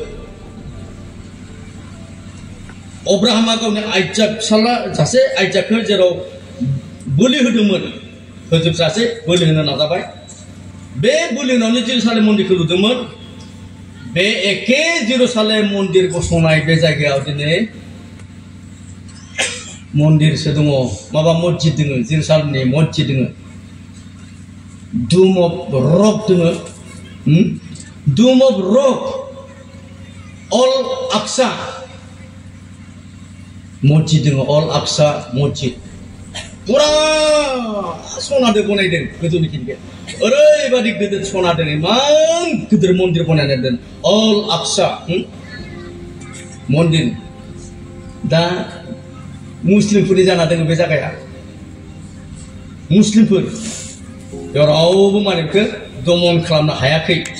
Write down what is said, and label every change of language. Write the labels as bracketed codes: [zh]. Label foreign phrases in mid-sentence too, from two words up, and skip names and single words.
[brx] अब्राहामा गावनि आइजाक फिसाला सासे आइजाकखौ जेराव बोलि होदोंमोन फोजोबजासे बोलि होनो नाजाबाय बे बोलि होनायावनो जेरुसालेम मन्दिरखौ लुदोंमोन बे एखे जेरुसालेम मन्दिर गसंनाय बे जायगायाव दिनै मन्दिरसो दङ माबा मस्जिद दङ जेरुसालेमनि मस्जिद दङ Dome of Rock dङ Dome of Rock Al Aqsa मस्जिद दङ अल आक्सा मस्जिद पुरा सनादो बनायदों गोजौनि खिनिखौ ओरैबादि गिदिर सनादों इमान गिदिर मन्दिर बनायना दोन अल आक्सा मन्दिर दा मुस्लिमफोरनि जाना दङ बे जायगाया मुस्लिमफोर बेयाव रावबो माने बेखौ दमन खालामनो हायाखै